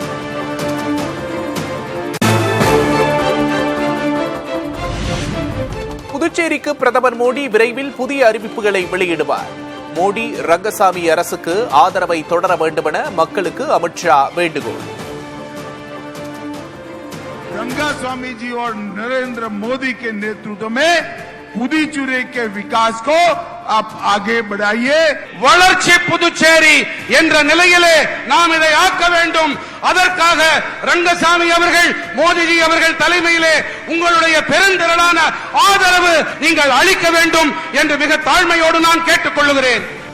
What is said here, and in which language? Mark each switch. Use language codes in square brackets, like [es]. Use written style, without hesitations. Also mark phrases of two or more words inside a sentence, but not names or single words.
[ta] புதுச்சேரிக்கு பிரதமர் மோடி விரைவில் புதிய அறிவிப்புகளை வெளியிடுவார். மோடி ரங்கசாமி அரசுக்கு ஆதரவை தொடர வேண்டும் என மக்களுக்கு அமித்ஷா வேண்டுகோள். [hi] रंगास्वामी जी और नरेंद्र मोदी के नेतृत्व में पुदुचेरी के विकास को आप आगे बढ़ाइए. [ta] வளர்ச்சி புதுச்சேரி என்ற நிலையிலே நாம் இதை ஆக்க வேண்டும். அதற்காக ரங்கசாமி அவர்கள், மோடிஜி அவர்கள் தலைமையிலே உங்களுடைய பெருந்திரளான ஆதரவு நீங்கள் அளிக்க வேண்டும் என்று மிக தாழ்மையோடு நான் கேட்டுக் கொள்கிறேன்.